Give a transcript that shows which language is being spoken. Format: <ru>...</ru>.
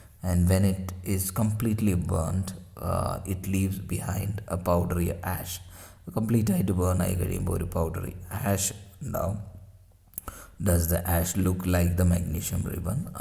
<en>and when it is completely burnt, it leaves behind a powdery ash.</en> <ml>Complete ആയിട്ട് burn ആയി കഴിയുമ്പോൾ ഒരു powdery ash ഉണ്ടാവും.</ml> <en>Does the ash look like the magnesium ribbon?</en>